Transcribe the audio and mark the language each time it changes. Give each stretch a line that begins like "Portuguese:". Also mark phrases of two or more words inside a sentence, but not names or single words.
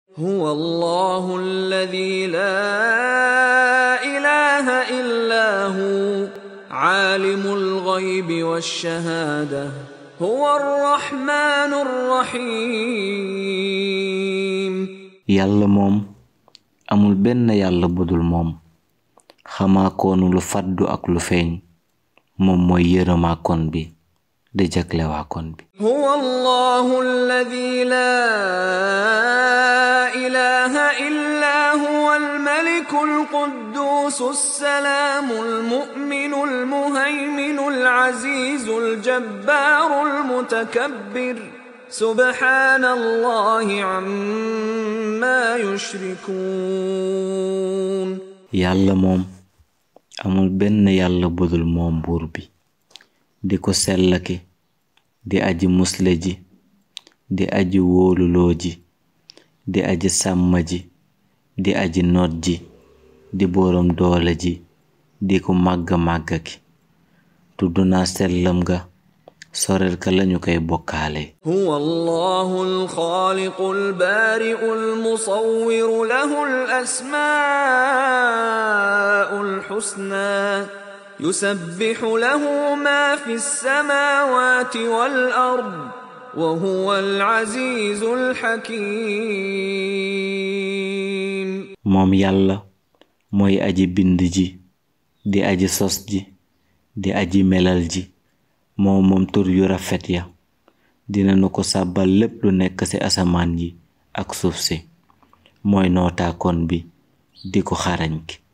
Arabic: هو الله الذي لا إله إلا هو عالم الغيب والشهادة هو الرحمن الرحيم.
Wolof: yàlla moom amul benn yàlla budul moom xamaa koonu lu faddu ak lu feeñ moom mooy yërëmaa kon bi de jaglewaa kon bi.
Arabic: هو الله الذي لا إله إلا هو الملك القدوس السلام المؤمن المهيمن العزيز الجبار المتكبر سبحان الله عما يشركون.
Wolof: yàlla moom amul benn yàlla budul moom buur bi di ko sellaki di aji musle ji di aji wóoluloo ji di aji sàmm ji di aji noot ji di boroom doole ji di ko màgga ki tudd naa sellam ga sorel ka lañu koy bokkaale.
Arabic: هو الله الخالق البارئ المصور له الأسماء الحسنى يسبح له ما في السماوات والأرض وهو العزيز الحكيم.
Wolof: moom yàlla mooy aji bind ji di aji sos ji di aji melal ji moom tur yu rafet ya dina nu ko sàbbal lépp lu nekk ci asamaan yi ak suuf si mooy nootaakoon bi di ko xarañ ki.